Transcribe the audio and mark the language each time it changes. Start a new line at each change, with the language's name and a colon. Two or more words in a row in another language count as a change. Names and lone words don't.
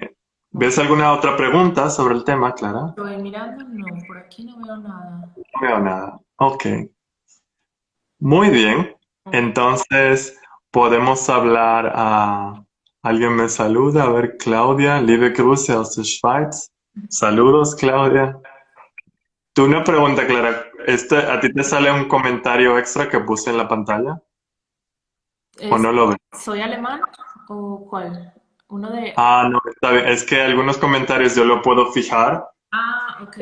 Spanish: Ok. ¿Ves alguna otra pregunta sobre el tema, Clara? Estoy mirando, no, por aquí no veo nada. No veo nada. Ok. Muy bien. Ok. Entonces, podemos hablar a... Alguien me saluda. A ver, Claudia.
German: Liebe Grüße aus der Schweiz.
Spanish: Saludos, Claudia. Tú una pregunta, Clara. ¿A ti te sale un comentario extra que puse en la pantalla? ¿O Es- no lo ves? ¿Soy alemán o cuál? Uno de... Ah, no, está bien. Es que algunos comentarios yo lo puedo fijar Ah, ok,